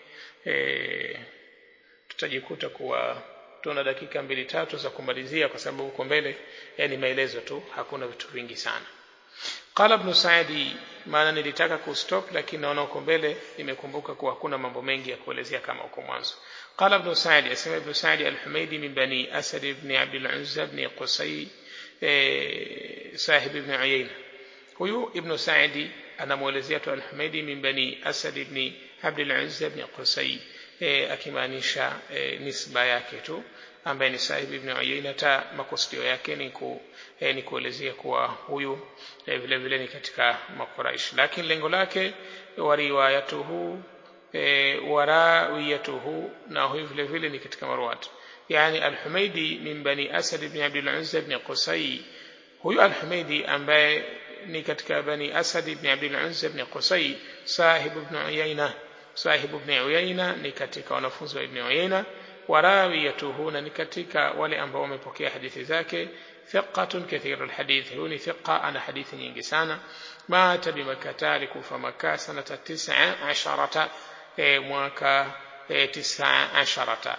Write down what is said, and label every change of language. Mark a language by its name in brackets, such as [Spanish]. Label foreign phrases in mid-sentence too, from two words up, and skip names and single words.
[Swahili] Tutajikuta kuwa tuna dakika 2-3 za kumalizia, kwa sababu huko mbele ni maelezo tu, hakuna vitu vingi sana. Qala ibn Sa'di, maana nilitaka kustop, lakini naona huko mbele nimekumbuka kuwa hakuna mambo mengi ya kuelezea kama huko mwanzo. Qala ibn Sa'di, asema ibn Sa'di Al-Humaydi [Arabic] من بني [Swahili] Asad ibn Abd al-Uzza ibn Qusay sahib ibn Uyayna. Huyu ibn Sa'di anamuelezea tu Al-Humaydi [Arabic] من بني [Swahili] Asad ibn Abd al-Uzza ibn Qusay, akimaanisha nisba yake tu, ambaye ni sahib ibn Uyayna. Ta makusudio yake ni kuelezea kuwa huyu vile vile ni katika Makuraish, lakini lengo lake [Arabic] وروايته وروايته, [Swahili] na huyu vile vile ni katika marwat. Yani Al-Humaydi [Arabic] من بني [Swahili] Asad ibn Abd al-Uzza ibn Qusay, huyu Al-Humaydi ambaye ni katika bani Asad ibn Abd al-Uzza ibn Qusay, sahib ibn Uyayna. Sahib ibn Uyayna ni katika wanafunzi wa Ibn Uyayna. Warawiyatuhu, na ni katika wale ambao wamepokea hadithi zake. [Arabic] ثقة كثير الحديث, [Swahili] huyu ni thiqa, ana hadithi nyingi sana. [Arabic] مات بمكة, [Swahili] alikufa Makkah sanata 19, mwaka 19.